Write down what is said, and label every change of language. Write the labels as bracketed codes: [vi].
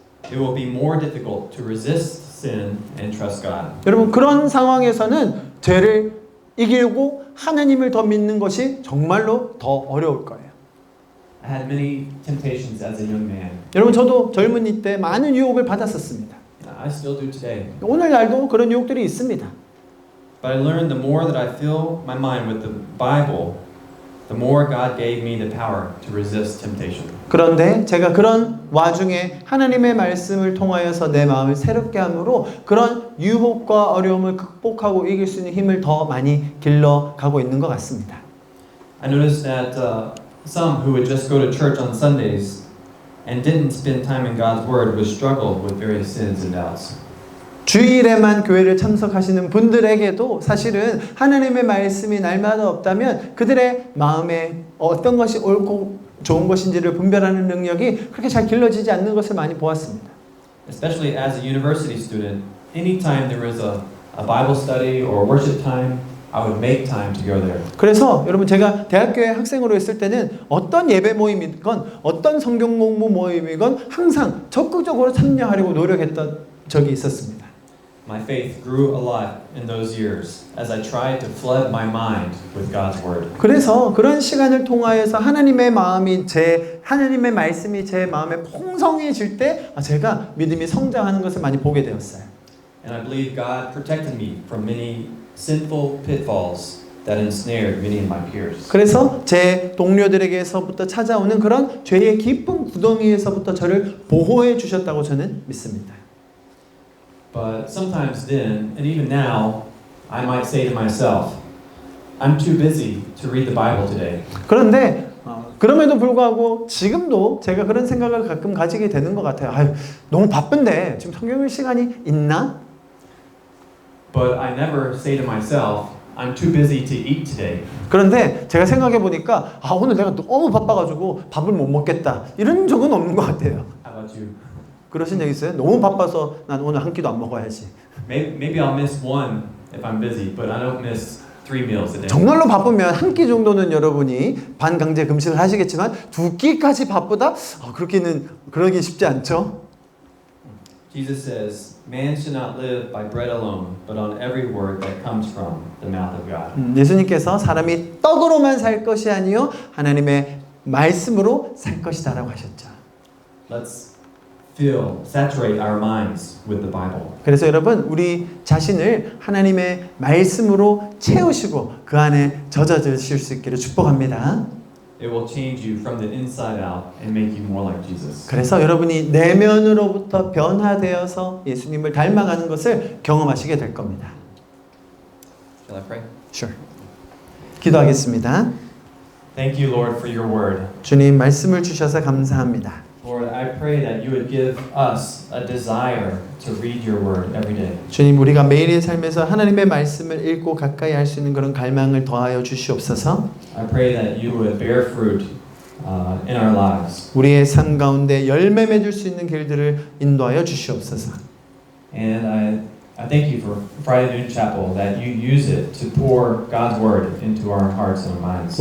[en] it will be more difficult to resist sin and trust God. [ko] 여러분 그런 상황에서는 죄를 이기고 하나님을 더 믿는 것이 정말로 더 어려울 거예요. [en] I had many temptations as a young man. [ko] 여러분 저도 젊은이 때 많은 유혹을 받았었습니다. [en] I still do today. [ko] 오늘날도 그런 유혹들이 있습니다. [en] But I learned the more that I fill my mind with the Bible, the more God gave me the power to resist temptation. [ko] 그런데 제가 그런 와중에 하나님의 말씀을 통하여서 내 마음을 새롭게 함으로 그런 유혹과 어려움을 극복하고 이길 수 있는 힘을 더 많이 길러가고 있는 것 같습니다. [en] I noticed that some who would just go to church on Sundays and didn't spend time in God's Word would struggle with various sins and doubts. [ko] 주일에만 교회를 참석하시는 분들에게도 사실은 하나님의 말씀이 날마다 없다면 그들의 마음에 어떤 것이 옳고 좋은 것인지를 분별하는 능력이 그렇게 잘 길러지지 않는 것을 많이 보았습니다. [en] Especially as a university student, anytime there was a Bible study or worship time, I would make time to go there. [ko] 그래서 여러분 제가 대학교에 학생으로 있을 때는 어떤 예배 모임이건 어떤 성경 공부 모임이건 항상 적극적으로 참여하려고 노력했던 적이 있었습니다. [en] My faith grew a lot in those years as I tried to flood my mind with God's Word. [ko] 그래서 그런 시간을 통하여서 하나님의 말씀이 제 마음에 풍성해질 때 제가 믿음이 성장하는 것을 많이 보게 되었어요. [en] And I believe God protected me from many sinful pitfalls that ensnared many of my peers. [ko] 그래서 제 동료들에게서부터 찾아오는 그런 죄의 깊은 구덩이에서부터 저를 보호해 주셨다고 저는 믿습니다. [en] But sometimes then, and even now, I might say to myself, I'm too busy to read the Bible today. [ko] 그런데 그럼에도 불구하고 지금도 제가 그런 생각을 가끔 가지게 되는 것 같아요. 아유, 너무 바쁜데 지금 성경 읽을 시간이 있나? [en] But I never say to myself, I'm too busy to eat today. [ko] 그런데 제가 생각해 보니까 오늘 내가 너무 바빠가지고 밥을 못 먹겠다 이런 적은 없는 것 같아요. [en] How about you? [ko] 그러신 적 있어요? 너무 바빠서 난 오늘 한 끼도 안 먹어야지. [en] Maybe I'll miss one if I'm busy, but I don't miss 3 meals a day. [ko] 정말로 바쁘면 한 끼 정도는 여러분이 반강제 금식을 하시겠지만 2끼까지 바쁘다? 그러기 쉽지 않죠? [en] Jesus says, "Man should not live by bread alone, but on every word that comes from the mouth of God." [ko] 예수님께서 사람이 떡으로만 살 것이 아니요 하나님의 말씀으로 살 것이다라고 하셨죠. [en] Let's saturate our minds with the Bible. [ko] 그래서 여러분 우리 자신을 하나님의 말씀으로 채우시고 그 안에 젖어드실 수 있기를 축복합니다. [en] It will change you from the inside out and make you more like Jesus. [ko] 그래서 여러분이 내면으로부터 변화되어서 예수님을 닮아가는 것을 경험하시게 될 겁니다. [en] Shall I pray? Sure. [ko] 기도하겠습니다. [en] Thank you, Lord, for your word. [ko] 주님 말씀을 주셔서 감사합니다. [en] Lord, I pray that you would give us a desire to read your word every day. [ko] 주님 우리가 매일의 삶에서 하나님의 말씀을 읽고 가까이 할 수 있는 그런 갈망을 더하여 주시옵소서. [en] I pray that you would bear fruit in our lives. [ko] 우리의 삶 가운데 열매 맺을 수 있는 길들을 인도하여 주시옵소서. [en] And I thank you for Friday Noon Chapel that you use it to pour God's word into our hearts and our minds.